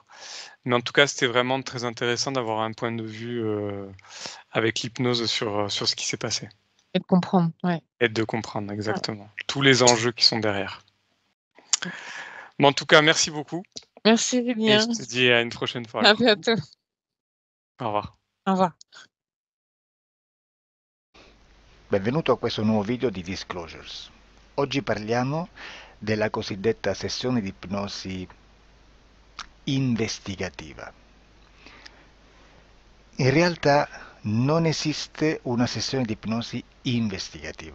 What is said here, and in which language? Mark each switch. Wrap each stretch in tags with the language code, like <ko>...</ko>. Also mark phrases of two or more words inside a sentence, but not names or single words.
<fr>Mais en tout cas, c'était vraiment très intéressant d'avoir un point de vue, avec l'hypnose sur ce qui s'est passé Et de comprendre, ouais. et de comprendre Ouais. exactement tous les enjeux qui sont derrière. Mais en tout cas, merci beaucoup Merci et je Julien, te dis à une prochaine fois à alors. bientôt. Au revoir. Au revoir.</fr> <it>Benvenuto a questo nuovo video di Disclosures. Oggi parliamo della cosiddetta sessione di ipnosi investigativa. In realtà non esiste una sessione di ipnosi investigativa.</it>